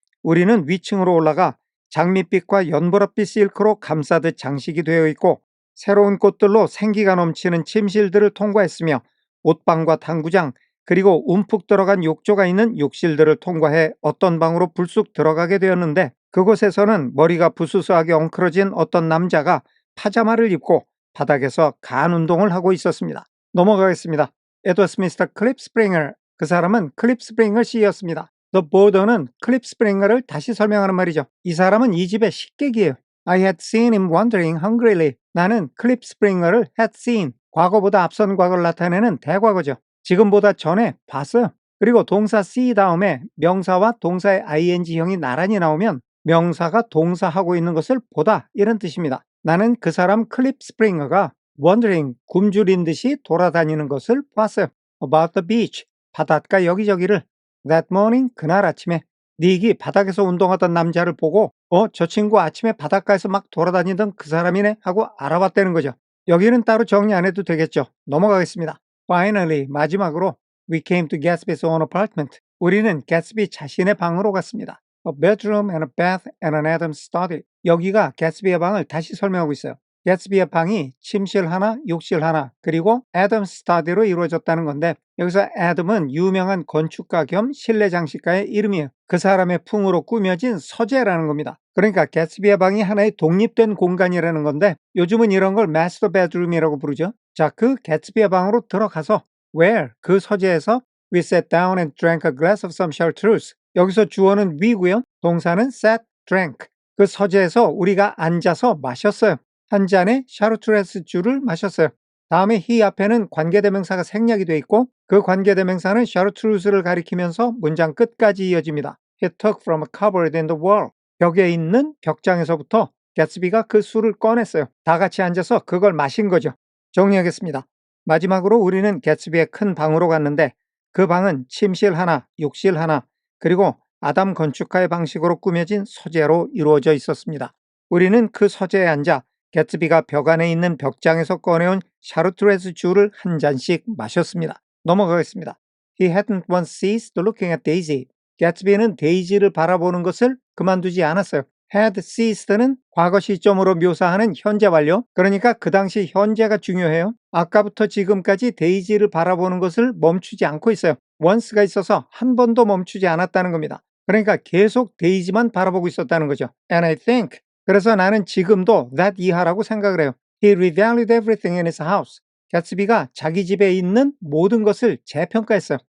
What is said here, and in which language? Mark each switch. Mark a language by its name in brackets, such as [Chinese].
[Korean] 우리는 위층으로 올라가 장밋빛과 연보랏빛 실크로 감싸듯 장식이 되어 있고 새로운 꽃들로 생기가 넘치는 침실들을 통과했으며 옷방과 당구장, 그리고 움푹 들어간 욕조가 있는 욕실들을 통과해 어떤 방으로 불쑥 들어가게 되었는데, 그곳에서는 머리가 부스스하게 엉클어진 어떤 남자가 파자마를 입고 바닥에서 간 운동을 하고 있었습니다. 넘어가겠습니다. 에드워드 스미스 클립 스프링어, 그 사람은 클립 스프링어 씨였습니다. The Border는 클립 스프링어를 다시 설명하는 말이죠. 이 사람은 이 집의 식객이에요. [English] I had seen him wandering hungrily. [Korean] 나는 클립 스프링어를 had seen, 과거보다 앞선 과거를 나타내는 대과거죠. 지금보다 전에 봤어요. 그리고 동사 see 다음에 명사와 동사의 ing형이 나란히 나오면 명사가 동사하고 있는 것을 보다, 이런 뜻입니다. 나는 그 사람 클립 스프링어가 wandering, 굶주린 듯이 돌아다니는 것을 봤어요. [English] About the beach, [Korean] 바닷가 여기저기를. [English] That morning, [Korean] 그날 아침에 닉이 바닥에서 운동하던 남자를 보고 저 친구 아침에 바닷가에서 막 돌아다니던 그 사람이네 하고 알아봤다는 거죠. 여기는 따로 정리 안 해도 되겠죠. 넘어가겠습니다. [English] Finally, [Korean] 마지막으로 [English] we came to Gatsby's own apartment. [Korean] 우리는 개츠비 자신의 방으로 갔습니다. [English] A bedroom and a bath and an Adam's study. [Korean] 여기가 개츠비의 방을 다시 설명하고 있어요. 개츠비의 방이 침실 하나, 욕실 하나, 그리고 Adam's study로 이루어졌다는 건데, 여기서 Adam은 유명한 건축가 겸 실내 장식가의 이름이에요. 그 사람의 풍으로 꾸며진 서재라는 겁니다. 그러니까 개츠비의 방이 하나의 독립된 공간이라는 건데, 요즘은 이런 걸 마스터 베드룸이라고 부르죠. 자, 그 개츠비의 방으로 들어가서 [English] where, [Korean] 그 서재에서 [English] we sat down and drank a glass of some chartreuse. [Korean] 여기서 주어는 we고요. 동사는 sat, drank. 그 서재에서 우리가 앉아서 마셨어요. 한 잔의 샤르트레스 주를 마셨어요. 다음에 he 앞에는 관계대명사가 생략이 되어 있고 그 관계대명사는 샤르트루스를 가리키면서 문장 끝까지 이어집니다. [English] He took from a cupboard in the wall. [Korean] 벽에 있는 벽장에서부터 개츠비가 그 술을 꺼냈어요. 다 같이 앉아서 그걸 마신 거죠. 정리하겠습니다. 마지막으로 우리는 개츠비의 큰 방으로 갔는데 그 방은 침실 하나, 욕실 하나, 그리고 아담 건축가의 방식으로 꾸며진 서재로 이루어져 있었습니다. 우리는 그 서재에 앉아 개츠비가 벽 안에 있는 벽장에서 꺼내온 샤르트레스 주를 한 잔씩 마셨습니다. 넘어가겠습니다. [English] He hadn't once ceased looking at Daisy. [Korean] 개츠비는 데이지를 바라보는 것을 그만두지 않았어요. had ceased는 과거 시점으로 묘사하는 현재 완료. 그러니까 그 당시 현재가 중요해요. 아까부터 지금까지 데이지를 바라보는 것을 멈추지 않고 있어요. once가 있어서 한 번도 멈추지 않았다는 겁니다. 그러니까 계속 데이지만 바라보고 있었다는 거죠. [English] And I think, [Korean] 그래서 나는 지금도 that 이하라고 생각을 해요. [English] He revalued everything in his house. [Korean] 개츠비가 자기 집에 있는 모든 것을 재평가했어요.